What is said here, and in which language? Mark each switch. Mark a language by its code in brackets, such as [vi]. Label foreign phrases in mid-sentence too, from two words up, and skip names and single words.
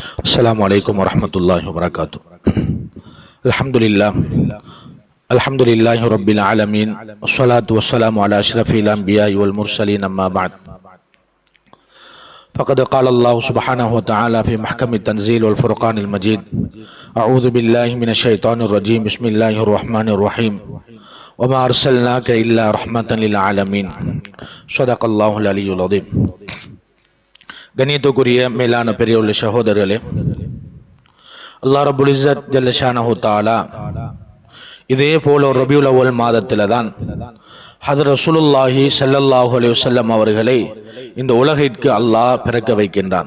[ar] السلام عليكم ورحمة الله وبركاته. الحمد لله رب العالمين والصلاة والسلام على أشرف الأنبياء والمرسلين أما بعد فقد قال الله سبحانه وتعالى في محكم التنزيل والفرقان المجيد أعوذ بالله من الشيطان الرجيم بسم الله الرحمن الرحيم وما أرسلناك إلا رحمة للعالمين صدق الله العلي العظيم. [ta] கண்ணியத்துக்குரிய மேலான பெரியவுள்ள சகோதரர்களே, அல்லாஹ் [ar] رب العزة جل شأنه تعالى [ta] இதே போல ஒரு ரபியுல் அவ்வல் மாதத்தில் தான் ஹதரத் [ar] رسول الله صلى الله عليه وسلم [ta] அவர்களை இந்த உலகிற்கு அல்லாஹ் பிறக்க வைக்கின்றான்.